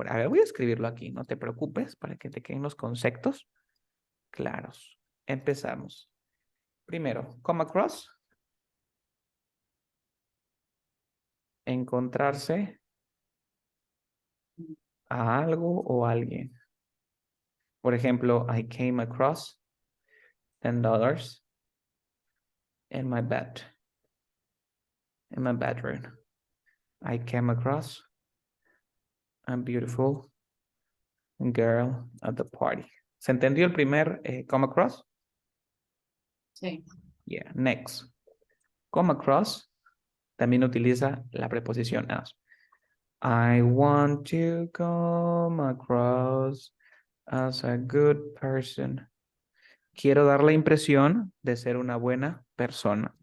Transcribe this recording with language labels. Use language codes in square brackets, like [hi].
[es] A ver, voy a escribirlo aquí, no te preocupes, para que te queden los conceptos claros. Empezamos. Primero, [en] come across. [es] Encontrarse a algo o alguien. Por ejemplo, [en] I came across $10 in my bed. In my bedroom. I came across a beautiful girl at the party. [es] ¿Se entendió el primer come across? Sí. [en] Yeah, next. [es] Come across también utiliza la preposición as. [en] I want to come across as a good person. [es] Quiero dar la impresión de ser una buena persona.